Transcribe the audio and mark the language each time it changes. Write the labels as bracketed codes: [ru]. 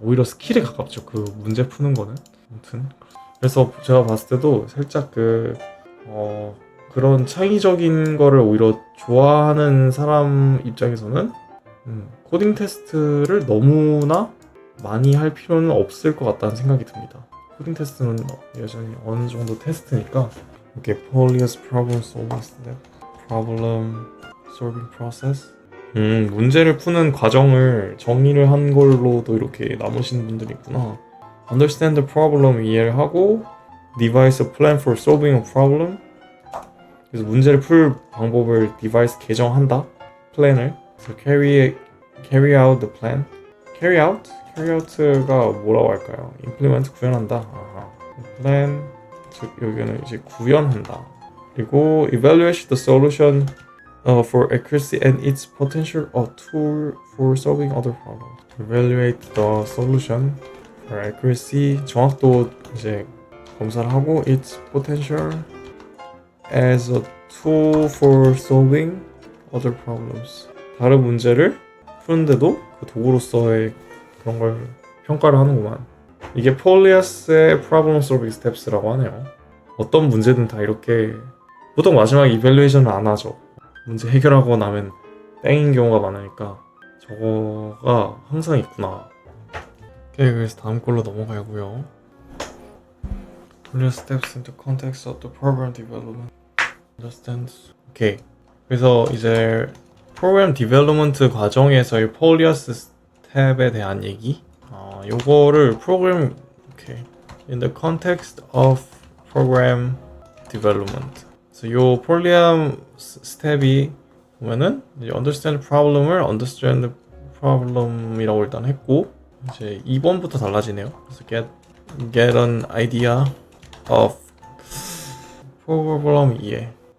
[ko] 오히려 스킬에 가깝죠. 그 문제 푸는 거는. 아무튼 그래서 제가 봤을 때도 살짝 그런 창의적인 거를 오히려 좋아하는 사람 입장에서는 코딩 테스트를 너무나 많이 할 필요는 없을 것 같다는 생각이 듭니다. 코딩 테스트는 여전히 어느 정도 테스트니까. 이렇게 [en] Polias problem solving step, problem solving process. [ko] 문제를 푸는 과정을 정의를 한 걸로도 이렇게 남으시는 분들이 있구나. [en] Understand the problem, [ko] 이해를 하고 [en] devise a plan for solving a problem. [ko] 그래서 문제를 풀 방법을 devise, 개정한다. 플랜을. 그래서 [en] carry out the plan. [ko] carry out가 뭐라고 할까요? implement, 구현한다. plan, 즉 여기는 이제 구현한다. [en] 그리고 evaluate the solution for accuracy and its potential, a tool for solving other problems. evaluate the solution for accuracy, [ko] 정확도 이제 검사를 하고, [en] its potential as a tool for solving other problems. [ko] 다른 문제를 푸는데도 그 도구로서의 그런 걸 평가를 하는구만. 이게 폴리아스의 [en] problem solving steps [ko] 라고 하네요. 어떤 문제든 다 이렇게, 보통 마지막에 이밸루에이션을 안 하죠. 문제 해결하고 나면 땡인 경우가 많으니까 저거가 항상 있구나. 오케이, 그래서 다음 걸로 넘어가고요. [en] Polias steps into context of the problem development. Understand. [ko] 오케이. 그래서 이제 프로그램 디벨롭먼트 과정에서의 폴리어스 스텝에 대한 얘기. 요거를 프로그램 오케이. [en] In the context of program development. [ko] 그래서 요 폴리엄 스텝이 보면은 이제 [en] understand problem [ko] 을 understand problem이라고 일단 했고 이제 2번부터 달라지네요. 그래서 [en] get an idea of problem [ko] 이해.